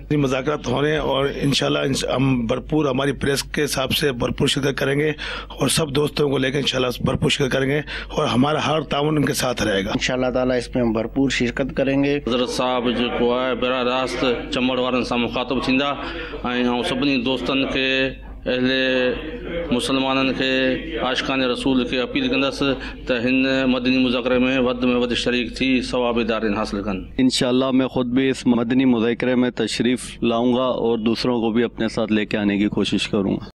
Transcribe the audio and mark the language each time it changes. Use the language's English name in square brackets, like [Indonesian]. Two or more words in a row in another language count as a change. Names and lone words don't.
[Urdu] مذاکرات ہو رہے ہیں اور انشاءاللہ ہم بھرپور ہماری پریس کے حساب سے بھرپور شرکت کریں گے اور سب دوستوں کو لے کے انشاءاللہ بھرپور شرکت کریں گے اور ہمارا ہر تعاون ان کے ساتھ رہے گا انشاءاللہ تعالی۔ اس میں ہم بھرپور شرکت کریں گے۔ حضرت صاحب جو ہے براہ راست چمڑ والن سے مخاطب [Sindhi] تھیندا ऐं सभिनी दोस्तनि खे अहिड़े मुस्लमाननि खे आशिक़ान रसूल खे अपील कंदसि त हिन मदनी मुज़ाकरे में वधि शरीक थी सवाब दारिन हासिल कनि। [Urdu] انشاءاللہ میں خود بھی اس مدنی مذاکرے میں تشریف لاؤں گا اور دوسروں کو بھی اپنے ساتھ لے کے آنے کی کوشش کروں گا.